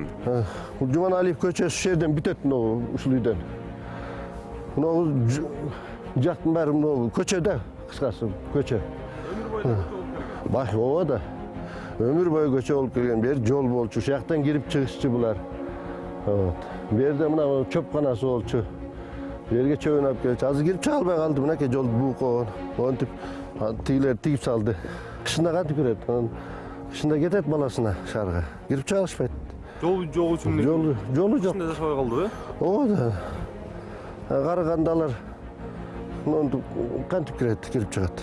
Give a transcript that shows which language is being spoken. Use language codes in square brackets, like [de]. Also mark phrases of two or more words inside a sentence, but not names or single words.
[ky] Жуманалиев көчөсү ушул жерден бүтөт, ушул үйдөн. Жактын баары көчөдө, кыскасы көчө. Баш ооба да. Өмүр бою көчө болуп келген, бери жол болчу, ушул жактан кирип чыгышчу булар. Бу жерде мына чөп канасы болчу. Бу жерге чөпүнү алып келчү. Азыр кирип чыга албай калды. Мынакей жолду буук койгон. Монтип тигилер тигип салды. Кышында кантип кирет? Кышында кетет баласына шаарга. Кирип чыга алышпайт. Жол жок үчүн. Жолу жок. Ушундай жашабай калды, Ооба. Карагандалар монтип кантип кирип чыгат.